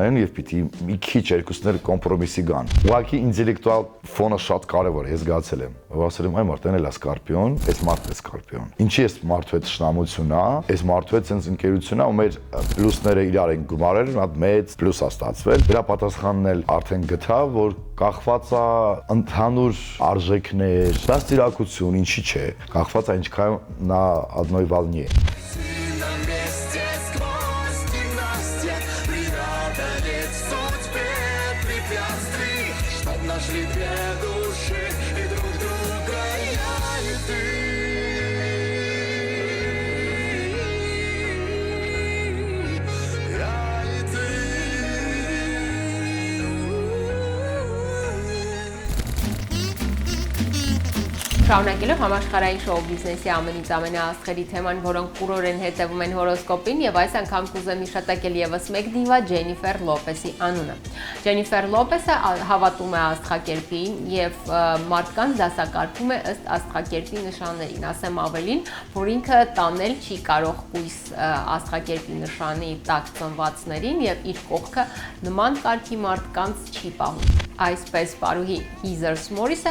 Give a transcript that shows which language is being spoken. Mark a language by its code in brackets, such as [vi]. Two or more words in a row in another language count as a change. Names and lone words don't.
[hy] են եւ պիտի մի քիչ երկուսներ կոմպրոմիսի գան։ Ուղղակի ինտելեկտուալ ֆոնը շատ կարեւոր է, ես զգացել եմ։ Ասել եմ, այ մարդն էլ է Սկորպիոն, այս մարդն է Սկորպիոն։ Ինչի է մարդու հետ շնամություն է, այս մարդու հետ sense ընկերություն է, ու մեր պլյուսները իրար են գումարել, հատ մեծ պլյուս է ստացվել։ Դրա պատասխանն էլ արդեն գտա, որ կախված է ընդհանուր արժեքներ, դա ծիրակություն, ինչի՞ չէ, կախված է ինչքան նա [ru] одной волне։ Нашли две души и друг друга я и ты. Я и ты. [hy] Շարունակելով համաշխարհային շոու բիզնեսի ամենից ամենաաստղերի թեման, որոնք կուրորեն հետևում են հորոսկոպին, եւ այս անգամ կուզեմ հիշատակել եւս մեկ դիվա Ջենիֆեր Լոպեսի անունը։ Ջենիֆեր Լոպեսը հավատում է աստղակերպին եւ մարդկանց դասակարգում է ըստ աստղակերպի նշաններին։ Ասեմ ավելին, որ ինքը տանել չի կարող կույս աստղակերպի նշանի տակ ծնվածներին եւ իր կողքը նման կարգի մարդկանց չի պահում։ Այսպես պարուհի Heather Morris-ը